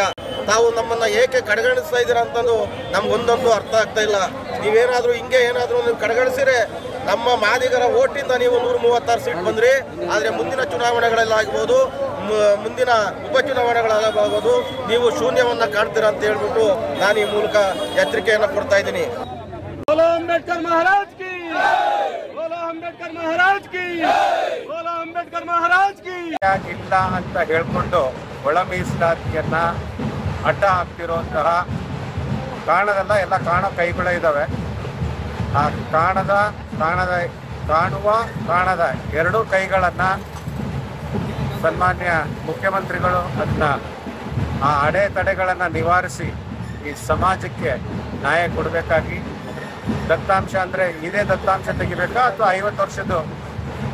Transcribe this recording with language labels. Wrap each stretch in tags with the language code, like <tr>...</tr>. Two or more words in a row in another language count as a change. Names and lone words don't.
<kn>ತಾವು ನಮ್ಮನ್ನ ಏಕೆ ಕಡೆಗಣಿಸ್ತಾ ಇದ್ದೀರಾ ಅಂತಂದು ನಮ್ಗೊಂದೊಂದು ಅರ್ಥ ಆಗ್ತಾ ಇಲ್ಲ. ನೀವೇನಾದರೂ ಹಿಂಗೆ ಏನಾದರೂ ನೀವು ಕಡೆಗಣಿಸಿದ್ರೆ ನಮ್ಮ ಮಾದಿಗರ ಓಟಿಂದ ನೀವು 136 ಸೀಟ್ ಬಂದ್ರಿ. ಆದರೆ ಮುಂದಿನ ಚುನಾವಣೆಗಳಲ್ಲಾಗ್ಬೋದು, ಮುಂದಿನ ಉಪಚುನಾವಣೆಗಳಲ್ಲಾಗ್ಬೋದು ನೀವು ಶೂನ್ಯವನ್ನ ಕಾಣ್ತೀರಾ ಅಂತ ಹೇಳ್ಬಿಟ್ಟು ನಾನು ಈ ಮೂಲಕ ಎಚ್ಚರಿಕೆಯನ್ನು ಕೊಡ್ತಾ ಇದ್ದೀನಿ.</kn> <hi>बोलो अंबेडकर महाराज की, बोलो अंबेडकर महाराज की, बोलो अंबेडकर महाराज की.</hi> <kn>ಇಲ್ಲ ಅಂತ ಹೇಳ್ಕೊಂಡು ಒಳ ಮೀಸಲಾತಿಯನ್ನ ಅಡ್ಡ ಹಾಕ್ತಿರೋಂತಹ ಕಾಣದಲ್ಲ, ಎಲ್ಲ ಕಾಣೋ ಕೈಗಳೇ ಇದ್ದಾವೆ. ಆ ಕಾಣದ ಎರಡೂ ಕೈಗಳನ್ನು ಸನ್ಮಾನ್ಯ ಮುಖ್ಯಮಂತ್ರಿಗಳು ಅದನ್ನ ಆ ಅಡೆತಡೆಗಳನ್ನು ನಿವಾರಿಸಿ ಈ ಸಮಾಜಕ್ಕೆ ನ್ಯಾಯ ಕೊಡಬೇಕಾಗಿ, ದತ್ತಾಂಶ ಅಂದರೆ ಇದೇ ದತ್ತಾಂಶ ತೆಗಿಬೇಕಾ ಅಥವಾ 50 ವರ್ಷದ್ದು</kn>